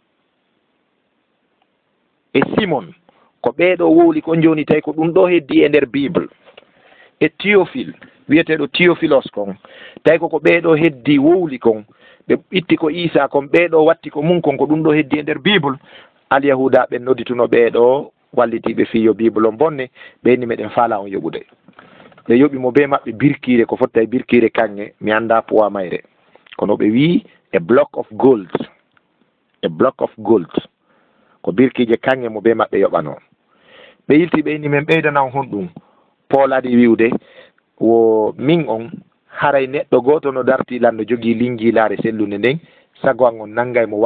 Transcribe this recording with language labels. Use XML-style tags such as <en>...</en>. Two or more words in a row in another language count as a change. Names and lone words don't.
<ff>e Simon ko ɓeeɗo wowli kon joni tawi ko ɗum ɗo heddi e nder bible e Théophile wiyeteɗo Théophilos kon tawi koko ɓeeɗo heddi wowli kon ɓe itti ko Isa kon ɓeeɗo watti ko mum kon ko ɗum ɗo heddi e nder bible alyahuda ɓen noddituno ɓeeɗo wallitiɓe fiyo bible on bonne ɓenni meɗen faala on yoɓude ɓe yoɓimo be maɓɓe birkire ko fotta e birkire kanŋe mi anda poids mayre kono ɓe wi e</ff> <en>block of gold</en> <ff>ko birkije kanŋe mo be maɓɓe yoɓano ɓe yilti ɓeyni men ɓeydanan honɗum Paul adi wiwde wo min on haray neɗɗo goto no darti lanno jogii linjilare sellude nden sago an on nanngay mo</ff>